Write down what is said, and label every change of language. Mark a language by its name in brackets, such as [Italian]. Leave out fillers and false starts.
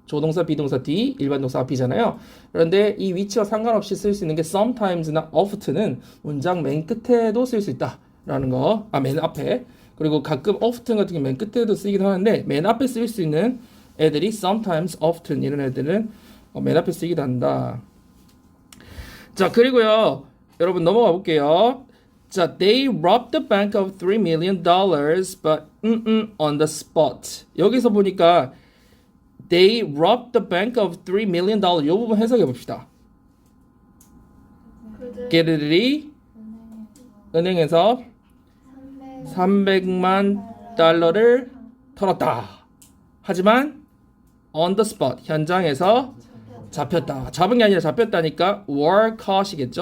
[Korean] 조동사 비동사 뒤 일반 동사 앞이잖아요. 그런데 이 위치와 상관없이 쓸 수 있는 게 sometimes나 often은 문장 맨 끝에도 쓸 수 있다라는 거. 맨 앞에. 그리고 가끔 often 같은 게 맨 끝에도 쓰기도 하는데 맨 앞에 쓸 수 있는 애들이 sometimes, often 이런 애들은 맨 앞에 쓰기도 한다. 자, 그리고요. 여러분 넘어가 볼게요. [English] 자, they robbed the bank of $3 million, but on the spot. [Korean] 여기서 보니까 [English] they robbed the bank of $3 million. [Korean] 이 부분 해석해 봅시다. 걔들이 은행에서 300만 달러를 털었다. 하지만 [English] on the spot, [Korean] 현장에서 잡혔다. 잡은 게 아니라 잡혔다니까 [English] were caught [Korean] 이겠죠.